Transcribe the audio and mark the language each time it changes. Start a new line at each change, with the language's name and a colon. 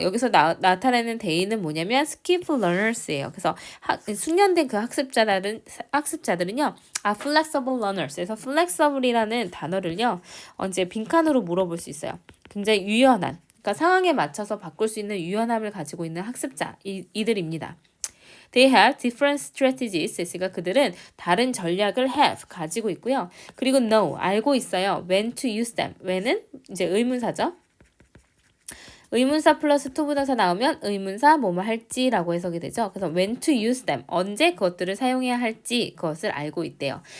Korean: 여기서 나타내는 데이는 뭐냐면
English: skillful learners
Korean: 예요. 그래서 숙련된 그 학습자들은요.
English: flexible learners.
Korean: 그래서 flexible이라는 단어를요. 이제 빈칸으로 물어볼 수 있어요. 굉장히 유연한. 그러니까 상황에 맞춰서 바꿀 수 있는 유연함을 가지고 있는 학습자 이들입니다.
English: They have different strategies.
Korean: 그러니까 그들은 다른 전략을 가지고 있고요. 그리고 know, 알고 있어요.
English: When to use them.
Korean: when은 이제 의문사죠. 의문사 플러스 to 부정사 나오면 의문사 뭐뭐 할지라고 해석이 되죠. 그래서
English: when to use them,
Korean: 언제 그것들을 사용해야 할지 그것을 알고 있대요.